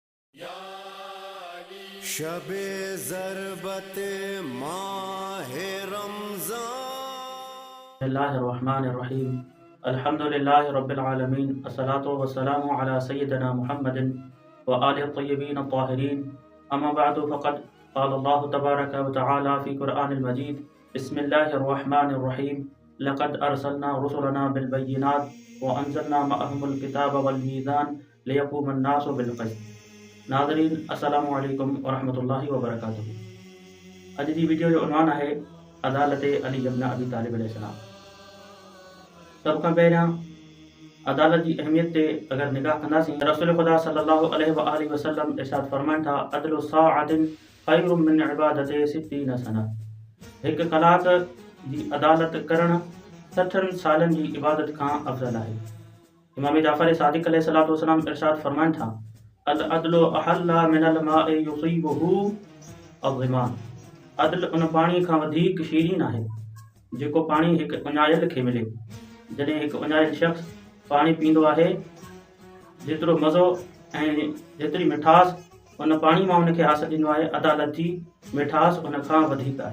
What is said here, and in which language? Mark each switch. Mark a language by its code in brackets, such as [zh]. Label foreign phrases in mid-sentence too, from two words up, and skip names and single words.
[ur] شب ضربت ماہ رمضان. [ar] بسم الله الرحمن الرحيم الحمد لله رب العالمين. الصلاة والسلام على سيدنا محمد وآله الطيبين الطاهرين. أما بعد فقد قال الله تبارك وتعالى في القرآن المجيد. بسم الله الرحمن الرحيم لقد أرسلنا رسلنا بالبينات وأنزلنا معهم الكتاب والميزان ليقوم الناس بالقسط. [sd] नाज़रीन, [ar] السلام عليكم ورحمة الله وبركاته. [sd] अॼु जी वीडियो जो उन्वान आहे अदालत अली इब्न अबी तालिब अलैहिस्सलाम। सभ खां पहिरियां अदालत जी अहमियत ते अगर निगाह कंदासीं त रसूल ख़ुदा [ar] صلى الله عليه وآله وسلم [sd] इरशाद फरमाइनि था, [ar] عدل ساعة خير من عبادة ستين سنة. [sd] हिकु कलाक जी अदालत करणु 60 सालनि जी इबादत खां अफ़ज़ल आहे। इमाम जाफ़र सादिक़ [ar] عليه الصلاة والسلام [sd] इरशाद फरमाइनि था, [ar] العدل أحلى من الماء يصيبه الظمآن. [sd] अदल उन पाणी खां वधीक शीरीन आहे जेको पाणी हिकु उञायल खे मिले। जॾहिं हिकु उञायल शख़्स पाणी पींदो आहे, जेतिरो मज़ो ऐं जेतिरी मिठास उन पाणी मां उनखे हासिल थींदो आहे, अदालत जी मिठास उन खां वधीक आहे।